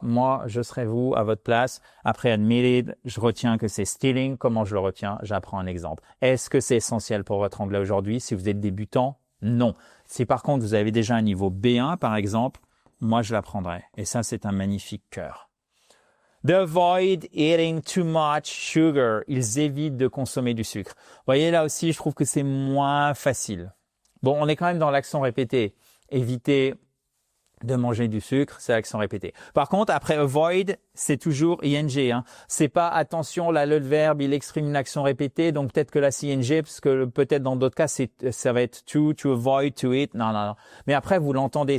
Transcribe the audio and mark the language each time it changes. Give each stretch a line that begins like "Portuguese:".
French: Moi, je serais vous à votre place. Après admitted, je retiens que c'est stealing. Comment je le retiens? J'apprends un exemple. Est-ce que c'est essentiel pour votre anglais aujourd'hui? Si vous êtes débutant, non. Si par contre, vous avez déjà un niveau B1, par exemple, moi, je l'apprendrai. Et ça, c'est un magnifique cœur.
English: They avoid eating too much sugar.
French: Ils évitent de consommer du sucre. Vous voyez, là aussi, je trouve que c'est moins facile. Bon, on est quand même dans l'action répétée. Éviter de manger du sucre, c'est l'action répétée. Par contre, après avoid, c'est toujours ing. C'est pas attention, là, le verbe, il exprime une action répétée, donc peut-être que là, c'est ing, parce que peut-être dans d'autres cas, ça va être to avoid, to eat. Non. Mais après, vous l'entendez.